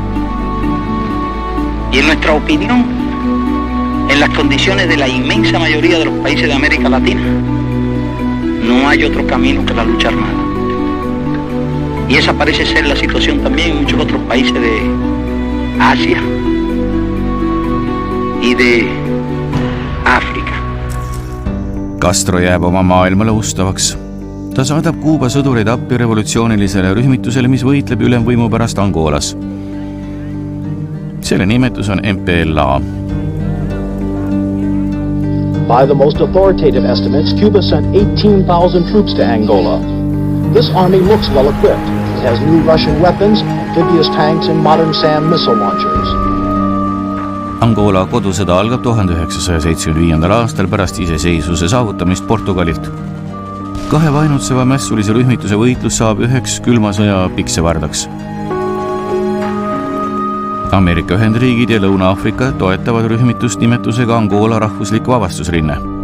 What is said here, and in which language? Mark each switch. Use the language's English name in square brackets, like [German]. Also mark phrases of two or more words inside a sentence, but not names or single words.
[Spanish] Y en nuestra opinión, en las condiciones de la inmensa mayoría de los países de América Latina, no hay otro camino que la lucha armada. Y esa parece ser la situación también en muchos otros países de Asia y de África. [Estonian] Castro jääb oma maailmale ustavaks. Ta saadab Kuuba sõdureid appi revolutsioonilisele rühmitusele, mis võitleb ülemvõimu pärast Angolas. Selle nimetus on MPLA. [English] By the most authoritative estimates, Cuba sent 18,000 troops to Angola. This army looks well equipped. It has new Russian weapons, amphibious tanks, and modern SAM missile launchers. [Estonian] Angola kodusõda algab 1975. aastal pärast iseseisvuse saavutamist Portugalilt. Kahe vainutseva mässulise rühmituse võitlus saab üheks külma sõja piksevardaks. Ameerika Ühendriigid ja Lõuna-Aafrika toetavad rühmitust nimetusega Angola rahvuslik vabastusrinne.